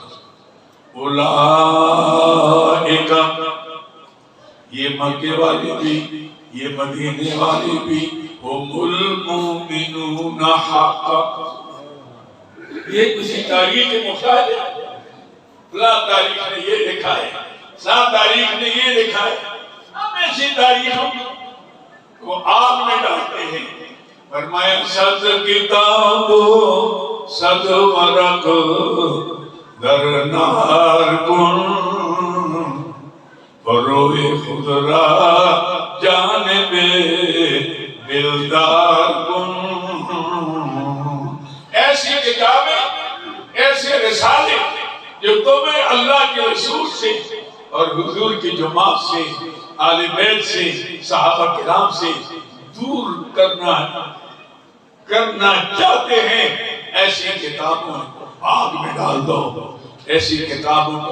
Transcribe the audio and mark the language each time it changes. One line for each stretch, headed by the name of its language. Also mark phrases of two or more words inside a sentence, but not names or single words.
Urdu: اولئک یہ مکے والے بھی یہ مدینے والے بھی
Arabic: ہم المؤمنون
Urdu: حقا یہ کسی تاریخ محتاج ہے فلاں تاریخ نے یہ لکھا ہے فلاں تاریخ نے یہ لکھا ہے ہم ایسی تاریخوں کو آگ میں ڈالتے ہیں فرمایا
Persian: صد کتاب صد ورق در نار کن فروئے خود را جانب دلدار کن
Urdu: ایسی کتابیں ایسے رسالے جو تمہیں اللہ کے رسول سے اور حضور کی جماعت سے آل بیت سے صحابہ کرام سے دور کرنا چاہتے ہیں ایسی کتابوں کو آگ میں ڈال دو ایسی کتابوں کو